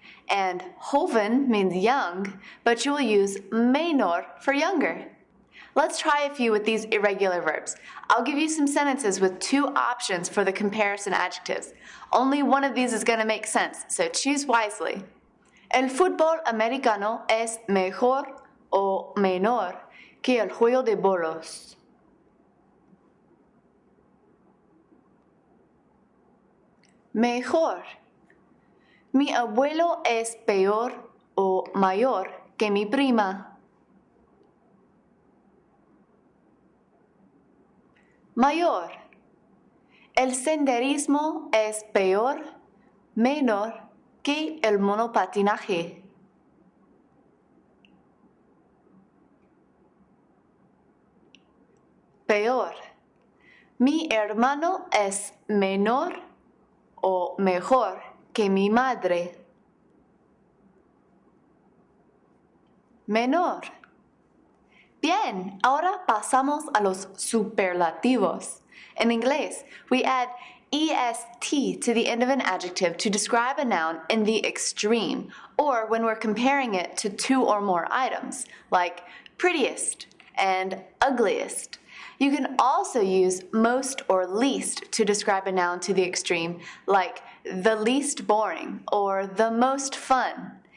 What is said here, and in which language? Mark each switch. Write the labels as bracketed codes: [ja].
[en] And joven means young, but you will use menor for younger. Let's try a few with these irregular verbs. I'll give you some sentences with two options for the comparison adjectives. Only one of these is going to make sense, so choose wisely. [es] El fútbol americano es mejor o menor que el juego de bolos. Mejor. Mi abuelo es peor o mayor que mi prima. Mayor. El senderismo es peor, menor que el monopatinaje. Peor. Mi hermano es menor o mejor que mi madre. Menor. Bien, ahora pasamos a los superlativos. [en] In inglés, we add est to the end of an adjective to describe a noun in the extreme, or when we're comparing it to two or more items, like prettiest and ugliest. You can also use most or least to describe a noun to the extreme, like the least boring or the most fun.